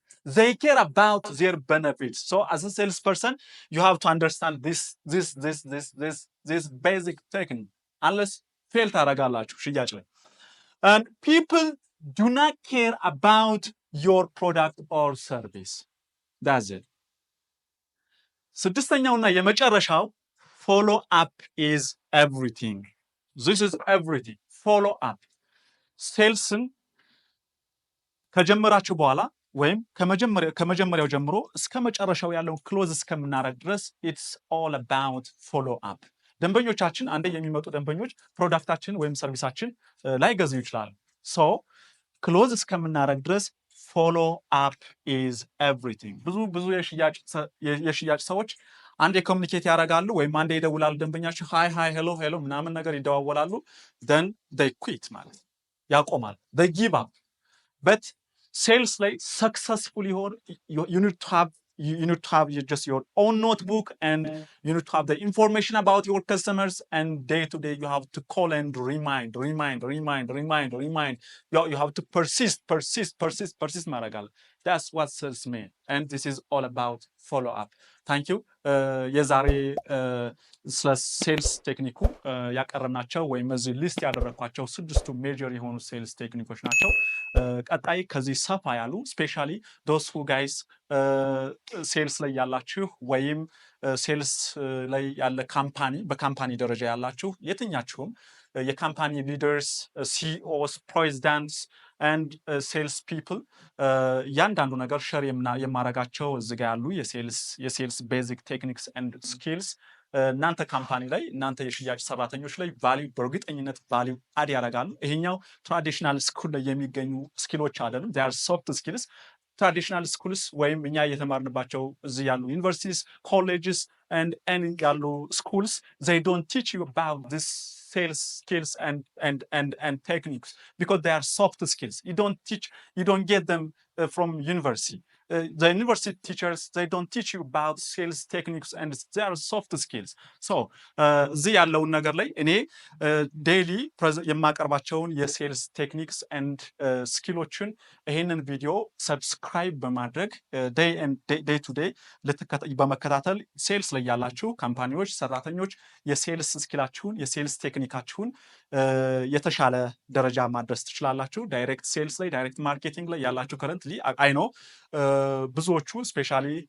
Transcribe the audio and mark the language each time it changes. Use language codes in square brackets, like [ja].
[en] They care about their benefits. So as a salesperson you have to understand this basic technique unless fail [am] ታደርጋላችሁ ሽያጭ ላይ. [en] And people do not care about your product or service. That's it. [am] ስድስተኛውና የመጨረሻው [en] follow up is everything. This is everything. Follow up. [am] ሴልስን ከጀመራችሁ በኋላ ወይም ከመጀመሪያው ጀምሮ እስከ መጨረሻው ያለውን ክሎዝ እስከምናደርግ ድረስ [en] it's all about follow up. [am] ደንበኞቻችን አንዴ የሚመጡ ደንበኞች ፕሮዳክታችን ወይም ሰርቪሳችን ላይገዙ ይችላሉ። so ክሎዝ እስከምናደርግ ድረስ [en] follow up is everything. [am] ብዙ የሽያጭ ሰዎች አንዴ ኮሚኒኬት ያደርጋሉ ወይም አንዴ ይደውላሉ ደንበኛቸው ሃይ ሄሎ ምናምን ነገር ይደዋወላሉ [en] then they quit [am] ማለት ያቆማል [en] they give up. but sales ላይ successful ይሆን you need to have just your own notebook and you need to have the information about your customers and day to day you have to call and remind. You have to persist [am] ማረጋል. [en] That's what sales mean and this is all about follow up. Thank you. [am] የዛሬ ስለ ሴልስ ቴክኒኩ ያቀረብናቸው ወይም እዚህ ሊስት ያደረኳቸው ስድስቱ ሜጀር የሆኑ ሴልስ ቴክኒኮች ናቸው። ቀጣይ ከዚህ ሰፋ ያሉ ስፔሻሊ [en] those who guys [am] ሴልስ ላይ ያላችሁ ወይም ሴልስ ላይ ያለ በካምፓኒ ደረጃ ያላችሁ የትኛችሁም የካምፓኒ ሊደርስ ሲኢኦስ ፕሬዚዳንትስ [en] and sales people [am] ያንዳንዱ ነገር ሼር የማረጋቸው እዚህ ጋር ያሉ የሴልስ ቤዚክ ቴክኒክስ and skills እናንተ ካምፓኒ ላይ እናንተ የሽያጭ ሰራተኞች ላይ ቫልዩ በእርግጠኝነት ቫልዩ አድ ያደርጋሉ። ይሄኛው ትራዲሽናል ስኩል ላይ የሚገኙ ስኪሎች አይደሉም። [en] they are soft skills. [am] ትራዲሽናል ስኩልስ ወይም እኛ እየተማርንባቸው እዚህ ያሉ ዩኒቨርሲቲስ ኮሌጅስ [en] and ያሉ schools they don't teach you about this sales skills and techniques because they are soft skills. You don't get them from university. the university teachers, they don't teach you about sales techniques and their soft skills. [am] So እዚህ ያለውን ነገር ላይ እኔ ዴይሊ የማቀርባቸውን የሴልስ ቴክኒክስ ኤንድ ስኪሎችን ይሄንን ቪዲዮ ሰብስክራይብ በማድረግ ዴይ ቱ ዴይ በመከታተል ሴልስ ላይ ያላችሁ ካምፓኒዎች፣ ሰራተኞች የሴልስ ስኪላችሁን የሴልስ ቴክኒካችሁን የተሻለ ደረጃ ማድረስ ትችላላችሁ። ዳይሬክት ሴልስ ላይ ዳይሬክት ማርኬቲንግ ላይ ያላችሁ ከረንትሊ አይኖ ብዙዎቹ ስፔሻሊ